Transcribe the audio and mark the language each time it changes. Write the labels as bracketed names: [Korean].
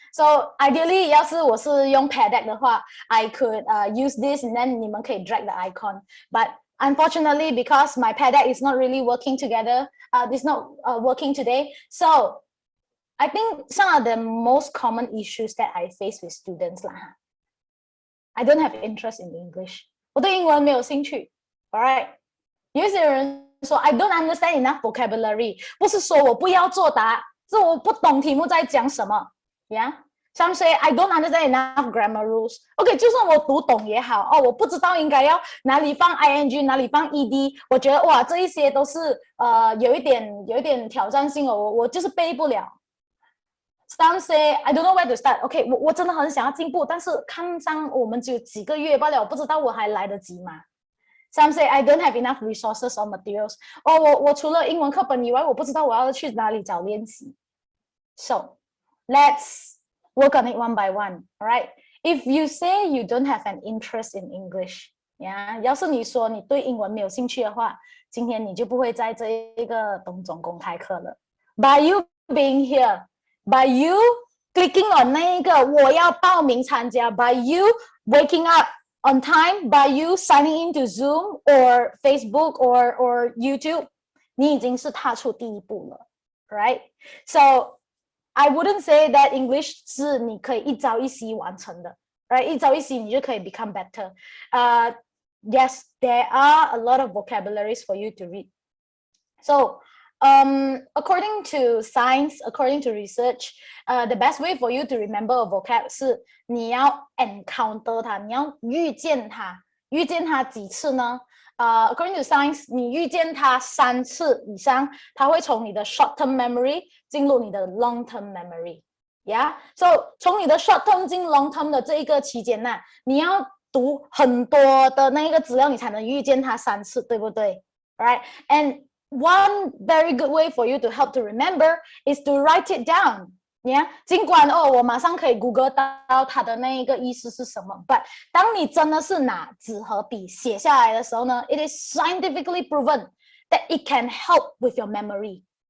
[English] So ideally, [Chinese] 要是我是用 [English] PADEC 的话 I could use this and then [Chinese] 你们可以 [English] drag the icon. But unfortunately, because my PADEC is not really working together, it's not working today. So I think some of the most common issues that I face with students I don't have interest in English. [Chinese] 我对英文没有兴趣 Alright. 有些人说 [English] I don't understand enough vocabulary. [Chinese] 不是说我不要作答，是我不懂题目在讲什么 Yeah. [English] Some say I don't understand enough grammar rules. [Chinese] Okay, 就算我读懂也好我不知道应该要哪里放 ing 哪里放 ed 我觉得哇这一些都是有一点挑战性我就是背不了 [English] Some say I don't know where to start. [Chinese] OK， 我真的很想要进步，但是看上我们只有几个月罢了，我不知道我还来得及吗？ [English] Some say I don't have enough resources or materials. [Chinese] 我除了英文课本以外，我不知道我要去哪里找练习。 [English] So let's work on it one by one. All right. If you say you don't have an interest in English, [Chinese] yeah， 要是你说你对英文没有兴趣的话，今天你就不会在这一个东中公开课了。 [English] By you being here, by you clicking on [Chinese] 那一个我要报名参加 [English] by you waking up on time, by you signing into Zoom or Facebook or YouTube, [Chinese] 你已经是踏出第一步了 [English] right? So I wouldn't say that English [Chinese] 是你可以一朝一夕完成的 [English] right? [Chinese] 一朝一夕你就可以 [English] become better. Yes, there are a lot of vocabularies for you to read. So according to science, according to research, the best way for you to remember a vocab 是你要 encounter 它， [Chinese] 你要遇见它。遇见它几次呢？ [English] According to science, [Chinese] 你遇见它3次以上，它会从你的 short-term memory 进入你的 long-term memory. Yeah, so 从你的 short-term 进 long-term 的这一个期间呢，你要读很多的那个资料，你才能遇见它3次，对不对 ？Right? [English] And one very good way for you to help to remember is to write it down. Yeah? [Chinese] 尽管我马上可以 Google 到它的那一个意思是什么 but 当你真的是拿纸和笔写下来的时候呢 [English] it is scientifically proven that it can help with your memory.